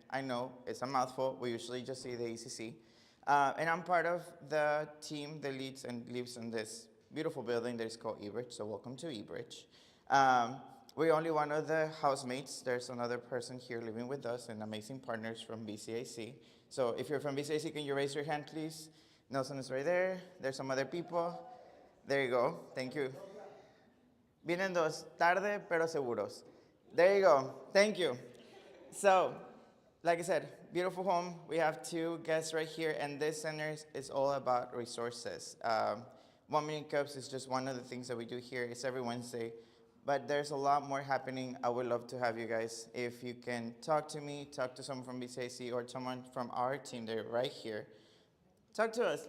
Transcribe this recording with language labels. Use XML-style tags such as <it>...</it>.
<en>I know it's a mouthful. We usually just say the ECC. And I'm part of the team that leads and lives in this beautiful building that is called eBridge. So welcome to eBridge. We're only one of the housemates. There's another person here living with us and amazing partners from BCAC. So if you're from BCAC, can you raise your hand, please? Nelson is right there. There's some other people. There you go. Thank you.</en> <es>Vienen dos, tarde pero seguros.</es> <en>There you go. Thank you. So, like I said, beautiful home. We have two guests right here, and this center is all about resources. 1 Million Cups is just one of the things that we do here. It's every Wednesday. But there's a lot more happening. I would love to have you guys. If you can talk to me, talk to someone from BCAC or someone from our team, they're right here. Talk to us.</en>